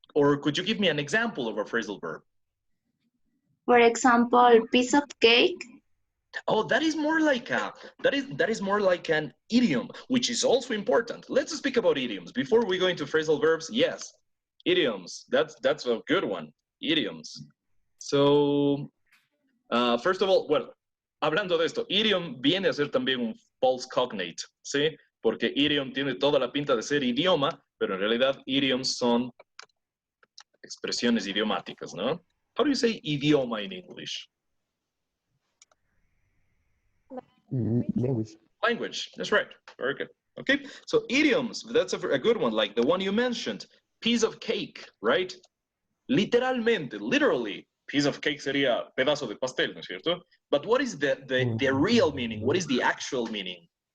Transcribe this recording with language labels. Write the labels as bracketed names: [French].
[English] Or could you give me an example of a phrasal verb? For example, piece of cake. Oh, that is more like that is more like an idiom, which is also important. Let's speak about idioms before we go into phrasal verbs. Yes, idioms. That's a good one. Idioms. So, first of all, well, [Spanish] hablando de esto, idiom viene a ser también un false cognate, ¿sí? Porque idiom tiene toda la pinta de ser idioma, pero en realidad idioms son expresiones idiomáticas, ¿no? [English] How do you say idioma in English? Language. Language, that's right. Very good. Okay, so idioms, that's a good one, like the one you mentioned, piece of cake, right? [Spanish] Literalmente, [English] literally, [Spanish] piece of cake sería pedazo de pastel, ¿no es cierto? [English] But what is the real meaning? What is the actual meaning?